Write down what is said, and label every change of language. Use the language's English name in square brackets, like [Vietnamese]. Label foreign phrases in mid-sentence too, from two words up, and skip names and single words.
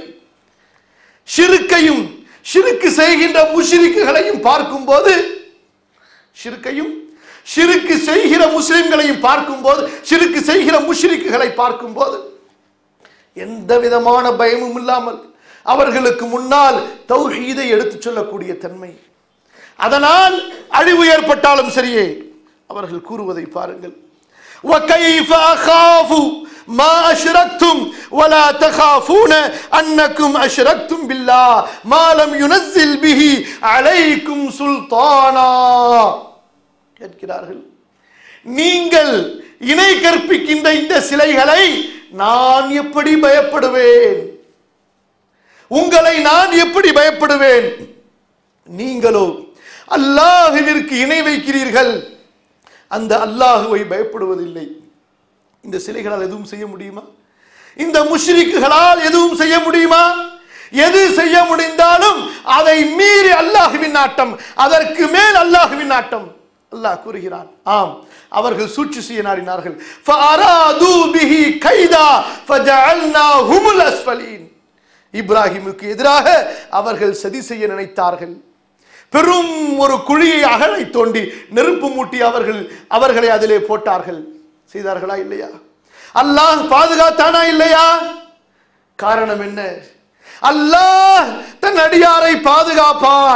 [Tamil] ஷிர்கையும் ஷிர்க் செய்கின்ற முஷ்ரிக்குகளையும் பார்க்கும்போது, ஷிர்க் செய்கிற முஸ்லிம்களையும் பார்க்கும்போது, ஷிர்க் செய்கிற முஷ்ரிக்குகளை பார்க்கும்போது எந்த விதமான பயமும் இல்லாமல் அவர்களுக்கு முன்னால் தௌஹீதை எடுத்துச் சொல்லக்கூடிய தன்மை. அதனால் அழிவு ஏற்பட்டாலும் சரியே அவர்கள் கூறுவதை பாருங்கள். [Arabic] وَكَيْفَ أَخَافُ مَا أَشْرَكْتُمْ وَلَا تَخَافُونَ أَنَّكُمْ أَشْرَكْتُمْ بِاللَّهِ مَا لَمْ يُنَزِّلْ بِهِ عَلَيْكُمْ سُلْطَانًا. [Tamil] கேட்கிறார்கள், நீங்கள் இணை கற்பிக்கின்ற இந்த சிலைகளை நான் எப்படி பயப்படுவேன்? உங்களை நான் எப்படி பயப்படுவேன்? நீங்களோ அல்லாஹ்விற்கு இணை வைக்கிறீர்கள், அந்த அல்லாஹுவை பயப்படுவதில்லை. இந்த சிலைகளால் எதுவும் செய்ய முடியுமா? இந்த முஷ்ரிக்குகளால் எதுவும் செய்ய முடியுமா? எது செய்ய முடிந்தாலும் அதை மீறி அல்லாஹ்வின் நாட்டம், அதற்கு மேல் அல்லாஹ்வின் நாட்டம். அல்லாஹ் கூறுகிறான், ஆம், அவர்கள் சூழ்ச்சி செய்ய நாடினார்கள். [Arabic] فَأَرَادُوا بِهِ كَيْدًا فَجَعَلْنَاهُمُ الْأَسْفَلِينَ. [Tamil] இப்ராஹிமுக்கு எதிராக அவர்கள் சதி செய்ய நினைத்தார்கள். பெரும் ஒரு குழியை அகழை தோண்டி நெருப்பு மூட்டி அவர்களை அதிலே போட்டார்கள். செய்தார்களா இல்லையா? அல்லாஹ் பாதுகாத்தானா இல்லையா? காரணம் என்ன? அல்லாஹ் தன் அடியாரை பாதுகாப்பான்.